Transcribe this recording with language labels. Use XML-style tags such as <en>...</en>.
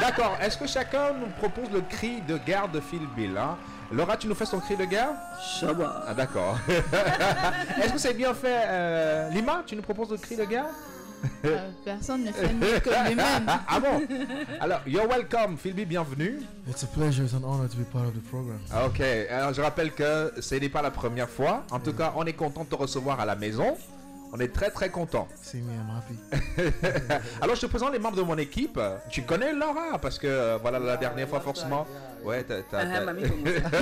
<fr>D'accord, est-ce que chacun nous propose le cri de guerre de Phil Bill hein? Laura, tu nous fais son cri de guerre? Shabba. Ah d'accord. Est-ce que c'est bien fait Lima, tu nous proposes le cri de guerre? Personne ne fait mieux que lui-même. Ah bon? Alors,</fr> <en>you're welcome,</en> <fr>Phil Bill, bienvenue.</fr> <en>It's a pleasure, it's an honor to be part of the program.</en> <fr>Ok, alors je rappelle que ce n'est pas la première fois. En tout cas, on est content de te recevoir à la maison. On est très très content.</fr> <en>See me, I'm happy.</en> <fr>Alors je te présente les membres de mon équipe. Tu connais Laura parce que voilà la dernière fois forcément. Ouais, Mamie Kongosa.</fr>